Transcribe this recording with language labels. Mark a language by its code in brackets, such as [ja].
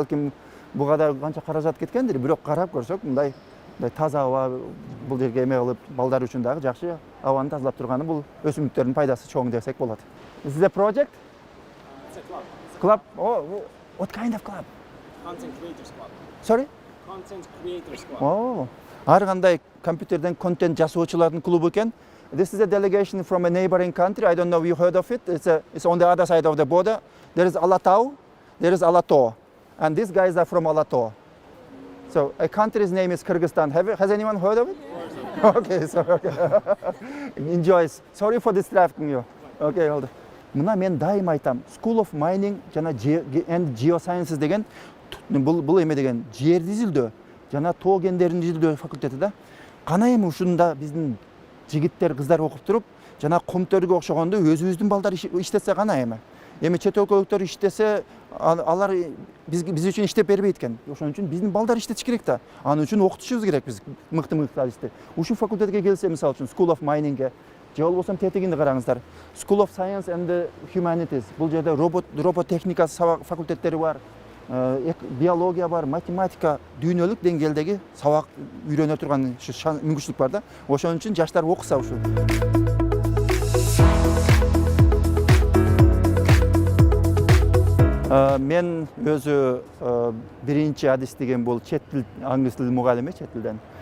[ky] Балким буга да канча каражат кеткендир, бирок карап көрсөк, мындай таза аба бул жерге эме кылып, балдар үчүн дагы жакшы абаны тазалап турганы бул өсүмдүктөрдүн пайдасы чоң десек болот. [en] This is a project? It's a club. Club? Oh, what kind of club? Content Creators Club. Sorry? Content Creators Club. [ky] Oh, ар кандай компьютерден контент жасоочулардын клубу экен. [en] This is a delegation from a neighboring country. I don't know if you heard of it. It's on the other side of the border. There is Alatau, there is Alato, and these guys are from Alato. So a country's name is Kyrgyzstan. Has anyone heard of it? Okay, so enjoy. Sorry for distracting you. Okay, hold on. [ky] Мына мен дайым айтам. School of Mining жана and Geosciences деген бул эме деген жерди изилдөө жана тоо кендерин изилдөө факультети да. Кана эми ушунда биздин жигиттер, кыздар окуп туруп, жана комтөргө окшогондо өзүбүздүн балдар иштесе кана эми. Эми чет өлкөлүктөр иштесе, алар биз үчүн иштеп бербейт экен. Ошон үчүн биздин балдар иштетиш керек да. Анын үчүн окутушубуз керек биз мыкты адисти. Ушул факультетке келсе, мисалы үчүн School of Mining'ге, же болбосо тетигинди караңыздар. [en] School of Science and Humanities. [ky] Бул жерде робототехника факультеттери бар. Биология бар, математика, дүйнөлүк деңгээлдеги сабак үйрөнө турган мүмкүнчүлүк бар да. Ошон үчүн жаштар окуса ушул. Мен өзү биринчи адис деген бул чет тил, англис тил мугалими, чет тилден.